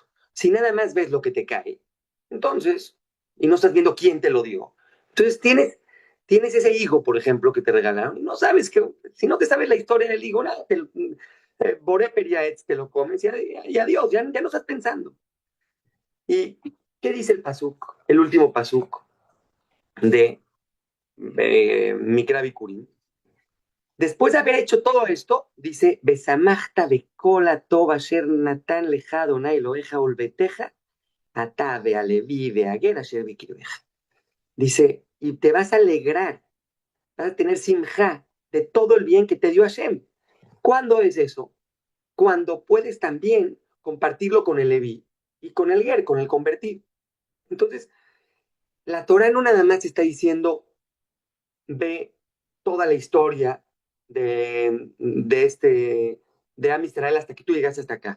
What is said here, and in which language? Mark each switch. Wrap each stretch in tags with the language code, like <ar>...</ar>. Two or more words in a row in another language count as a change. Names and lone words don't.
<es>Si nada más ves lo que te cae, entonces, y no estás viendo quién te lo dio, entonces tienes ese higo, por ejemplo, que te regalaron, y no sabes que, si no te sabes la historia del higo, nada, Boreper te lo comes y adiós, ya no estás pensando. ¿Y qué dice el pasuk, el último pasuk de Mikra Bikurim? Después de haber hecho todo esto, dice,</es> <he>ושמחת בכל הטוב אשר נתן לך אדני אלהיך ולביתך אתה והלוי והגר אשר בקרבך.</he> <es>Dice, y te vas a alegrar, vas a tener simja de todo el bien que te dio Hashem. ¿Cuándo es eso? Cuando puedes también compartirlo con el Leví y con el Ger, con el convertido. Entonces, la Torah no nada más está diciendo, ve toda la historia de Am Israel hasta que tú llegaste hasta acá.</es>